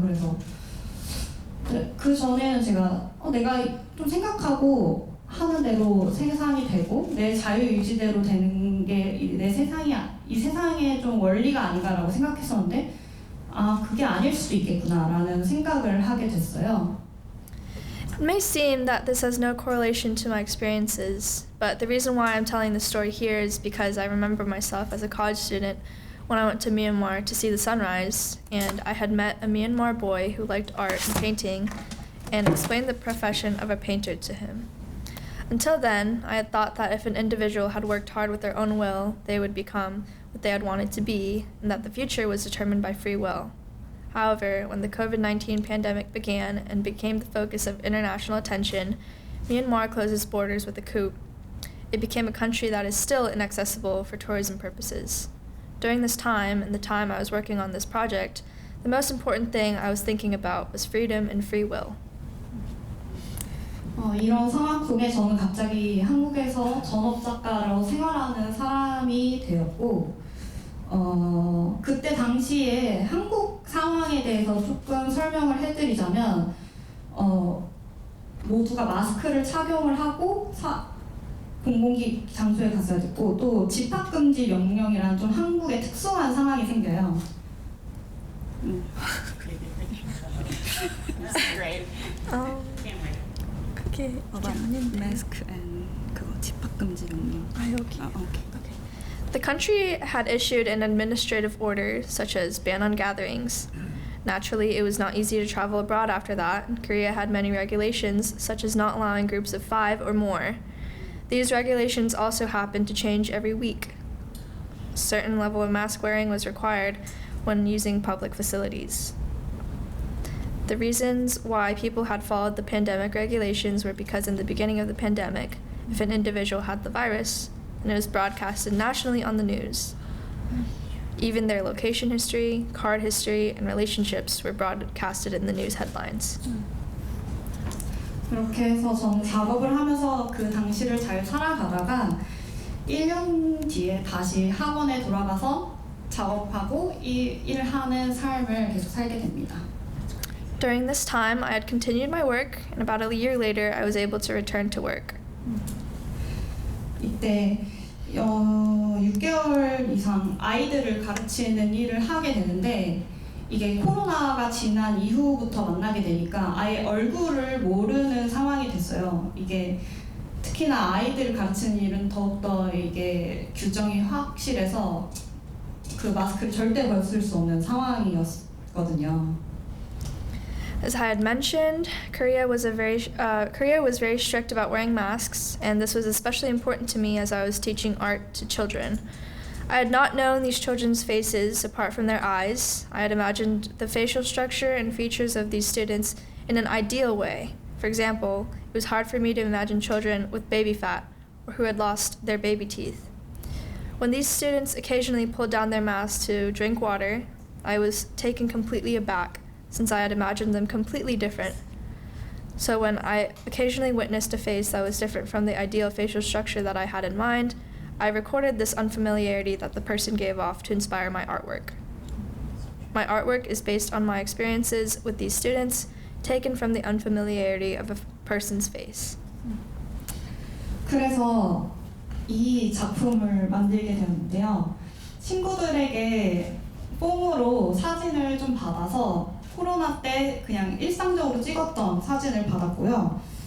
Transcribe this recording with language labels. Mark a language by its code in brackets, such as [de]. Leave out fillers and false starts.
[ko] 그래서 그 전에는 제가 내가 좀 생각하고 하는 대로 세상이 되고 내 자유 유지대로 되는 게 내 세상이 이 세상의 좀 원리가 아닌가라고 생각했었는데 그게 아닐 수도 있겠구나라는 생각을 하게 됐어요. [en] It may seem that this has no correlation to my experiences, but the reason why I'm telling this story here is because I remember myself as a college student when I went to Myanmar to see the sunrise, and I had met a Myanmar boy who liked art and painting and explained the profession of a painter to him. Until then, I had thought that if an individual had worked hard with their own will, they would become what they had wanted to be, and that the future was determined by free will. However, when the COVID-19 pandemic began and became the focus of international attention, Myanmar closed its borders with a coup. It became a country that is still inaccessible for tourism purposes. During this time, and the time I was working on this project, the most important thing I was thinking about was freedom and free will. [ko] 이런 상황 속에 저는 갑자기 한국에서 전업작가로 생활하는 사람이 되었고 그때 당시에 한국 상황에 대해서 조금 설명을 해드리자면 모두가 마스크를 착용을 하고 공공기 장소에 갔어야 됐고 또 집합금지 명령이라는 좀 한국의 특수한 상황이 생겨요. [en] Great. Can't wait. [ko] 그게 마스크 and 그거 집합금지 명령. 여기. 오케이. [en] The country had issued an administrative order, such as ban on gatherings. Naturally, it was not easy to travel abroad after that. Korea had many regulations, such as not allowing groups of 5 or more. These regulations also happened to change every week. A certain level of mask wearing was required when using public facilities. The reasons why people had followed the pandemic regulations were because in the beginning of the pandemic, if an individual had the virus, and it was broadcasted nationally on the news. Even their location history, card history, and relationships were broadcasted in the news headlines. [ko] 그렇게 해서 저는 작업을 하면서 그 당시를 잘 살아가다가 1년 뒤에 다시 학원에 돌아가서 작업하고 일을 하는 삶을 계속 살게 됩니다. [en] During this time, I had continued my work, and about a year later, I was able to return to work. [ko] 이때 6개월 이상 아이들을 가르치는 일을 하게 되는데 이게 코로나가 지난 이후부터 만나게 되니까 아예 얼굴을 모르는 상황이 됐어요. 이게 특히나 아이들을 가르치는 일은 더욱더 이게 규정이 확실해서 그 마스크를 절대 벗을 수 없는 상황이었거든요. [en] As I had mentioned, Korea was very strict about wearing masks, and this was especially important to me as I was teaching art to children. I had not known these children's faces apart from their eyes. I had imagined the facial structure and features of these students in an ideal way. For example, it was hard for me to imagine children with baby fat or who had lost their baby teeth. When these students occasionally pulled down their masks to drink water, I was taken completely aback, since I had imagined them completely different. So when I occasionally witnessed a face that was different from the ideal facial structure that I had in mind, I recorded this unfamiliarity that the person gave off to inspire my artwork. My artwork is based on my experiences with these students, taken from the unfamiliarity of a person's face. [ko] 그래서 이 작품을 만들게 되었는데요. 친구들에게 뽕으로 사진을 좀 받아서 코로나 때 그냥 일상적으로 찍었던 사진을 받았고요.